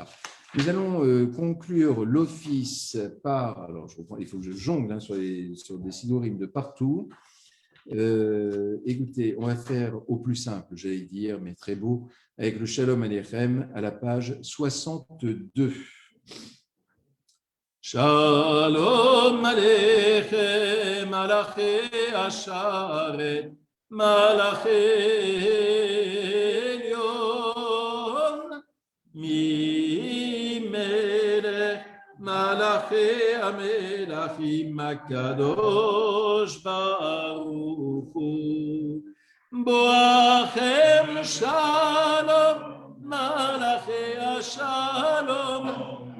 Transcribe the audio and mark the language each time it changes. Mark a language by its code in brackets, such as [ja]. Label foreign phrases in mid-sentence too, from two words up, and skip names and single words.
[fr] Nous allons conclure l'office par… Alors, il faut que je jongle sur des sidorim de partout. Écoutez, on va faire au plus simple, j'allais dire, mais très beau, avec le Shalom Aleichem à la page 62. [he] שלום עליכם מלאכי השרת מלאכי עליון ממלך מלכי המלכים הקדוש ברוך הוא בואכם לשלום מלאכי השלום,